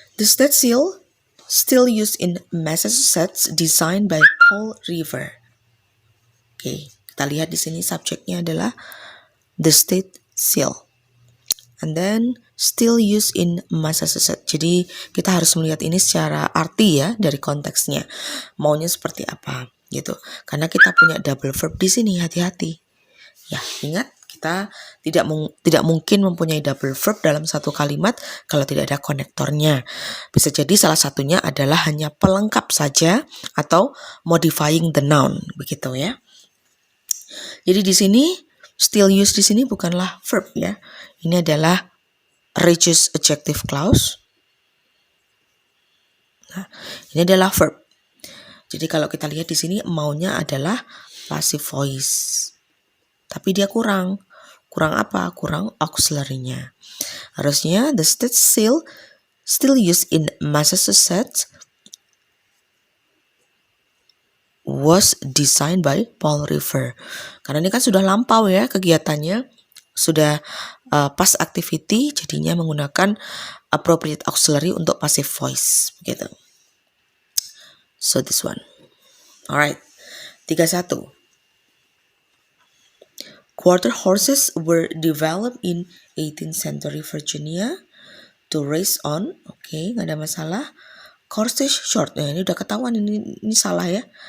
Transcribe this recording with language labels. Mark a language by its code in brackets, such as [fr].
[en] The state seal still used in Massachusetts, designed by Paul Revere. [id] Oke, kita lihat di sini subjeknya adalah the state seal. [en] And then still used in Massachusetts. [id] Jadi kita harus melihat ini secara arti ya, dari konteksnya. Maunya seperti apa gitu. Karena kita punya double verb di sini, hati-hati. Ya, ingat kita tidak mungkin mempunyai double verb dalam satu kalimat kalau tidak ada konektornya. Bisa jadi salah satunya adalah hanya pelengkap saja atau [en] modifying the noun, [id] begitu ya. Jadi di sini still use di sini bukanlah verb ya. Ini adalah reduced adjective clause. Nah, ini adalah verb. Jadi kalau kita lihat di sini maunya adalah passive voice. Tapi dia kurang apa? Kurang auxiliary-nya. Harusnya [en] the state seal still used in Massachusetts was designed by Paul Revere. [id] Karena ini kan sudah lampau ya kegiatannya, sudah [en] past activity, [id] jadinya menggunakan appropriate auxiliary untuk passive voice, begitu. [en] So this one. Alright. 31. Quarter horses were developed in 18th century Virginia to race on. [id] Oke, nggak ada masalah. Horses short. Nah, ini udah ketahuan ini salah ya.